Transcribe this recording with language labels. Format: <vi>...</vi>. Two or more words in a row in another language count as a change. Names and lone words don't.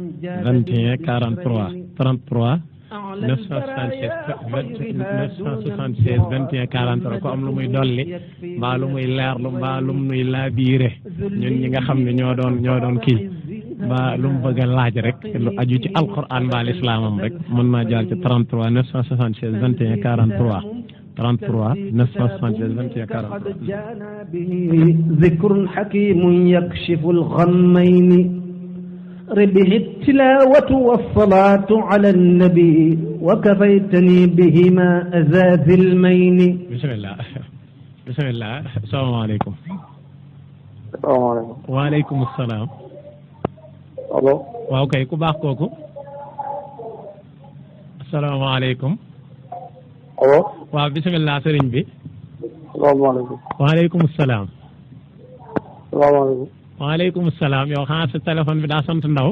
<wo>21 43 33 976 21 43 ko am lu muy dolli mbaa lu muy leerlu mbaa lu muy laabiire ñun ñi nga xam ne ñoo doon kii mbaa lu mu bëgg a laaj rek lu aju ci alquran mbaa lislaamam rek mën naa jaar ci 33 976 21 43 33 976 21 43</wo> <ar>قد جانا به ذكر حكيم يكشف الغمين ربه التلاوة والصلاة على النبي وكفيتني بهما أذى ذي المين. بسم الله بسم الله. السلام عليكم. السلام عليكم. وعليكم السلام.</ar> <fr>allo.</fr> <wo>waaw kay ku baax kooku. asalaamaaleykum.</wo> <fr>allo.</fr> <wo>waaw bisimilah sëriñ bi.</wo> <ar>salaamaaleykum. وعليكم السلام. salaamaaleykum. وعليكم السلام</ar> <wo>yow xanaa sa téléphone bi daa sant ndaw.</wo>